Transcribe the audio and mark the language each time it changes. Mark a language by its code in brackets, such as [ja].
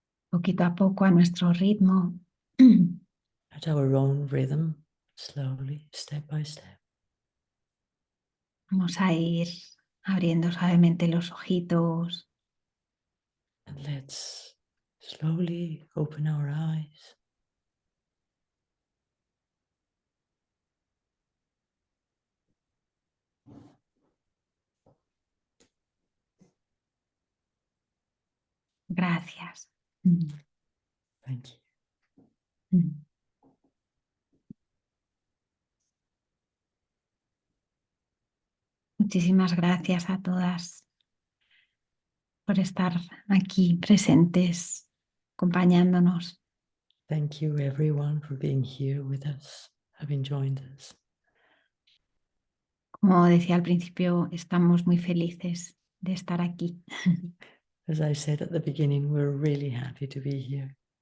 [es] poquito a poco a nuestro ritmo. [en] At our own rhythm, slowly, step by step. [es] Vamos a ir abriendo suavemente los ojitos, [en] And let's slowly open our eyes. [es] gracias. [en] Thank you. [es] Muchísimas gracias a todas por estar aquí presentes, acompañándonos. [en] Thank you, everyone, for being here with us, having joined us. [es] Como decía al principio, estamos muy felices de estar aquí. [en] As I said at the beginning, we're really happy to be here.